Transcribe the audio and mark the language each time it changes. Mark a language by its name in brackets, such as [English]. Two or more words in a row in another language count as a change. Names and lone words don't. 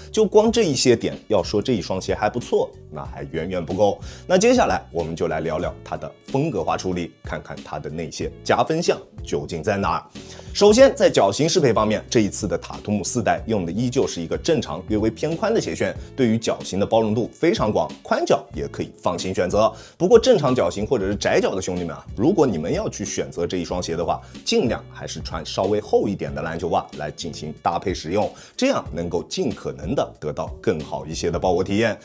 [Chinese] 就光這一些點，要說這一雙鞋還不錯，那還遠遠不夠。那接下來我們就來聊聊它的風格化處理，看看它的那些加分項究竟在哪兒。首先，在腳型適配方面，這一次的塔图姆4代用的依舊是一個正常略微偏寬的鞋楦，對於腳型的包容度非常廣，寬腳也可以放心選擇。不過正常腳型或者是窄腳的兄弟們如果你們要去選擇這一雙鞋的話，盡量還是穿稍微厚一點的籃球襪來進行搭配使用，這樣能夠盡可能的得到更好一些的抱握體驗。